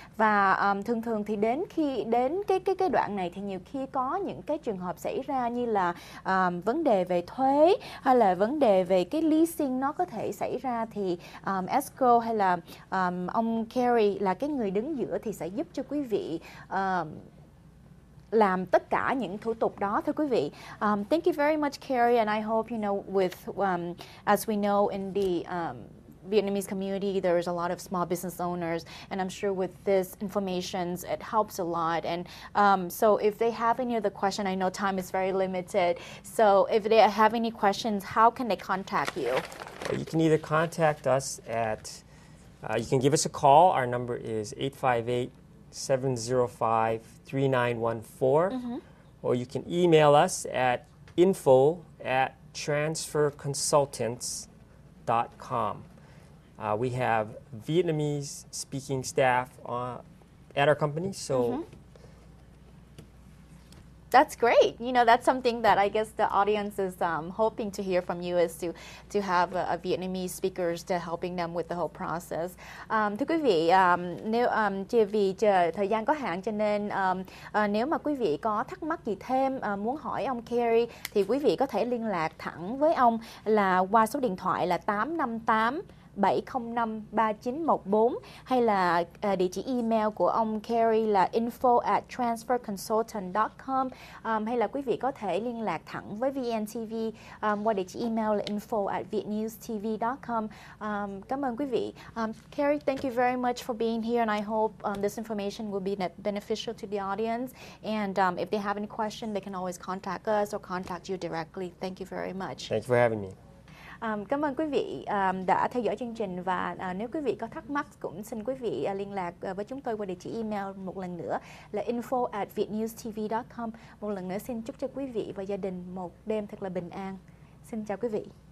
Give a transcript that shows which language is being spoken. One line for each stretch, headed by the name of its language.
Vietnamese: Và thường thì đến cái đoạn này thì nhiều khi có những cái trường hợp xảy ra như là vấn đề về thuế hay là vấn đề về cái leasing nó có thể xảy ra, thì escrow hay là ông Carey là cái người đứng giữa thì sẽ giúp cho quý vị làm tất cả những thủ tục đó, thưa quý vị.
English: Thank you very much, Carey, and I hope with as we know in the Vietnamese community, there's a lot of small business owners, and I'm sure with this information, it helps a lot. And so if they have any other question, I know time is very limited. So if they have any questions, how can they contact you? You can either contact us at, you can give us a call. Our number is 858-705-3914, or you can email us at info@transferconsultants.com. We have Vietnamese speaking staff at our company, so that's great. That's something that I guess the audience is hoping to hear from you, is to have a Vietnamese speakers to helping them with the whole process.
Vietnamese: Thưa quý vị, nếu vì thời gian có hạn cho nên nếu mà quý vị có thắc mắc gì thêm, muốn hỏi ông Carey thì quý vị có thể liên lạc thẳng với ông là qua số điện thoại là 858-705-3914, hay là địa chỉ email của ông Carey là info@transferconsultant.com, hay là quý vị có thể liên lạc thẳng với VNTV qua địa chỉ email là info@vietnewstelevision.com. Cảm ơn quý vị.
English: Carey, thank you very much for being here, and I hope this information will be beneficial to the audience. And if they have any question, they can always contact us or contact you directly. Thank you very much. Thank you for having me.
Vietnamese: Cảm ơn quý vị đã theo dõi chương trình, và nếu quý vị có thắc mắc cũng xin quý vị liên lạc với chúng tôi qua địa chỉ email một lần nữa là info@vietnewstv.com. Một lần nữa xin chúc cho quý vị và gia đình một đêm thật là bình an. Xin chào quý vị.